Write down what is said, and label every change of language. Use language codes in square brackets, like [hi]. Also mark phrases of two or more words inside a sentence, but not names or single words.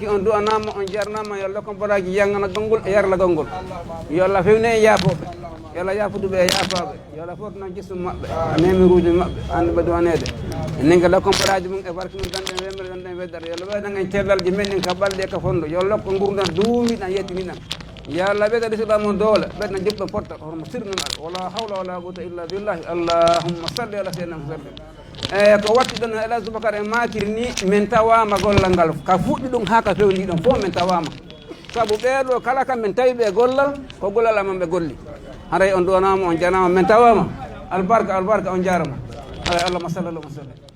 [ff] on du'anama on jarnama yo Allah kon baraji yanganagal ngol e yarlagal ngol yo Allah fewne e yaafoɓe yo Allah yafuduɓe e yaafaɓe yo Allah fof noon jissum maɓɓe nemiruji maɓɓe ande ɓe duwanede ninga lakkon baraji mum e barke mum danɗen wemere danɗen weddata yo Allah ɓeydan en cellalji men ɗin ka ɓalɗe ka fondo yo Allah ko gurdan duumiɗan yettiniɗan yo Allah ɓeyda ɗisiɗamon doole ɓeydan joɓɓe potta hormo sirnuɗal [ar] ولا حول ولا قوة إلا بالله اللهم صل على سيدنا [ff] musallim e ko watti ɗon Elhadji Boubacar e makiri ni min tawama gollal ngal ka fuɗɗi ɗum ha ka fewni ɗon fof min tawama saabu ɓeeɗo kala kam min tawi ɓe gollal ko gollal amen ɓe golli haray on duwanama on janama min tawama albarka albarka on jarama haray [ar] اللهم صل اللهم صل